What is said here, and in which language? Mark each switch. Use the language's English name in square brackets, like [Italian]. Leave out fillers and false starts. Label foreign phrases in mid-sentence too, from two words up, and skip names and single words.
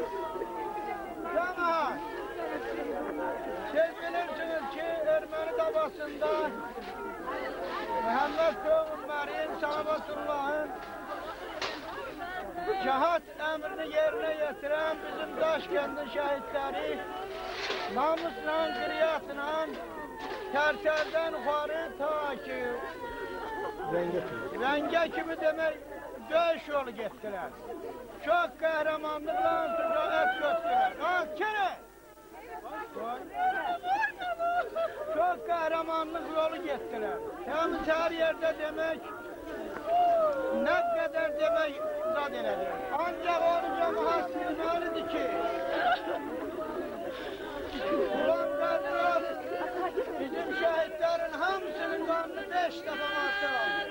[Azerbaijani] Cəmaat, siz bilirsiniz ki, Erməni davasında Məhəmməd Peyğəmbərin, Salavatullahın cihad əmrini yerinə yetirən bizim Daşkəndin şəhidləri namusla, qiriyyatla Tərtərdən yuxarı ta ki Rəngə kimi demək döyüş yolu getdilər. Çox qəhrəmanlıqla şücaət göstərir. [Turkish] Kere! Çok kahramanlık yolu gettiler. Yalnız her yerde demek, ne kadar demek zat elədir. Ancak onu cemaat bilmelidir ki, Ulan Kadirov bizim şehitlerin hamısının kanını 5 defa attılar.